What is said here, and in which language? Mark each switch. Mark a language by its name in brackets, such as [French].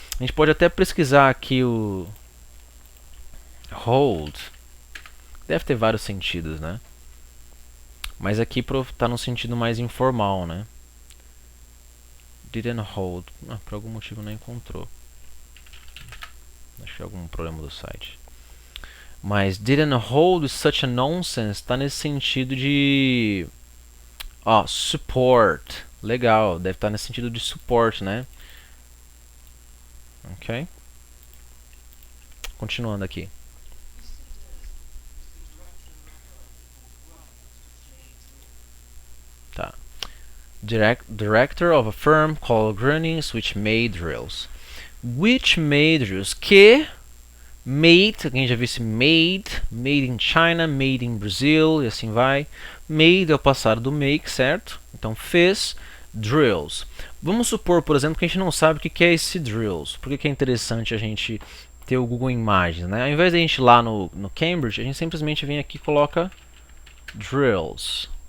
[Portuguese] A gente pode até pesquisar aqui o hold. Deve ter vários sentidos, né? Mas aqui tá no sentido mais informal, né? [English] Didn't hold. [Portuguese] Por algum motivo não encontrou. Acho que é algum problema do site. Mas [English] didn't hold such a nonsense [Portuguese] tá nesse sentido de [English] support. [Portuguese] Legal, deve estar nesse sentido de suporte, né? Ok. Continuando aqui. Tá. [English] Director of a firm called Grunnings, which made drills. Which made drills? [Portuguese] Que made, alguém já viu esse [English] made in China, made in Brazil [Portuguese] e assim vai. Made é o passado do make, certo? Então fez drills. Vamos supor, por exemplo, que a gente não sabe o que é esse drills. Por que é interessante a gente ter o Google Imagens, né? Ao invés de a gente ir lá no Cambridge, a gente simplesmente vem aqui e coloca drills.